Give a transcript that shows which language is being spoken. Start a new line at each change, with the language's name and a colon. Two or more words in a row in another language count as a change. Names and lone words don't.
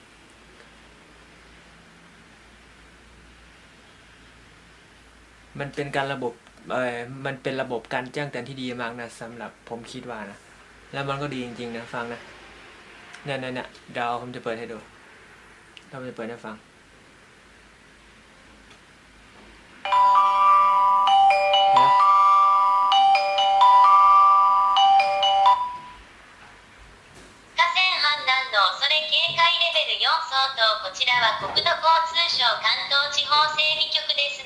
Thai: มันเป็นการมันเป็นระบบการแจ้งเตือนที่ดีมากนะสำหรับผมคิดว่านะแล้วมันก็ดีจริงๆนะฟังนะเนี่ยเดี๋ยวผมจะเปิดให้ดูเราจะเปิดให้ฟัง
Japanese: こちらは国土交通省関東地方整備局です。